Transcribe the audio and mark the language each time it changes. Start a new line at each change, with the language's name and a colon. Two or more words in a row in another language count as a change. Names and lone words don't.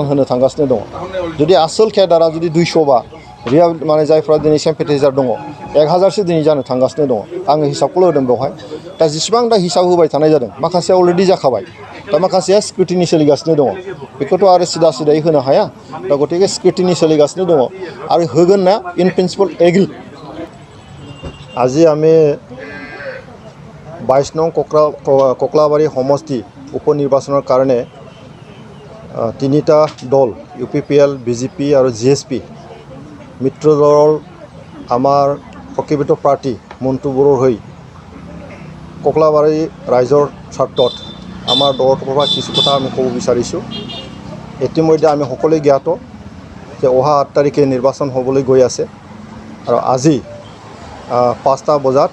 Bodo: होनो थांगासिनो दङ जुदि आसोल केडारा जुदि 200बा माने जायफ्रा दिनै सेम्पेटाइजार दङ 1000सो दिनै जानो थांगासिनो दङ आङो हिसाबखौल' होदों बेवहाय दा जेसेबां दा हिसाब होबाय थानाय जादों माखासेया अलरेडि जाखाबाय दा माखासेया स्क्रुटिनि सोलिगासिनो दङ बेखौथ' आरो सिदा सिदायै होनो हाया दा गतिके स्क्रुटिनि सोलिगासिनो दङ आरो होगोन ना
English: in principle agree
Assamese: আজি আমি 22 নং ককলাবাৰী সমষ্টি উপনিৰ্বাচনৰ কাৰণে তিনিটা দল UPPL BJP আৰু GSP মিত্ৰ দলৰ আমাৰ প্ৰকৃত প্ৰাৰ্থী মন্টু বড়োৰ হৈ ককলাবাৰী ৰাইজৰ স্বাৰ্থত আমাৰ দলৰ পৰা কিছু কথা আমি ক'ব বিচাৰিছোঁ ইতিমধ্যে আমি সকলোৱে জ্ঞাত যে অহা 8 তাৰিখে নিৰ্বাচন হ'বলৈ গৈ আছে আৰু আজি 5টা বজাত